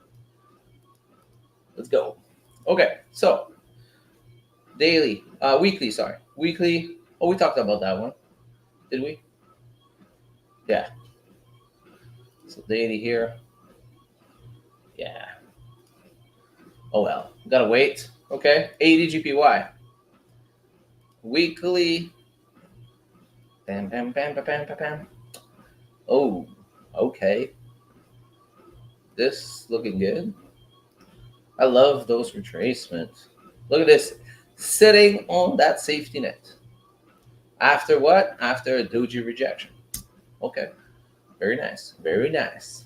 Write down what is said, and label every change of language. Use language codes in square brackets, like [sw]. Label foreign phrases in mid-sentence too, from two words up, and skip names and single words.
[en] Let's go. Okay. So daily, weekly. Sorry, weekly. Oh, we talked about that one, did we? Yeah. So daily here. Yeah. Oh well, gotta wait. Okay. 80 GPY. Weekly. Bam, bam, bam, bam, bam, bam, bam. Oh, okay. This looking good. I love those retracements. Look at this. Sitting on that safety net. After what? After a doji rejection. Okay. Very nice. Very nice.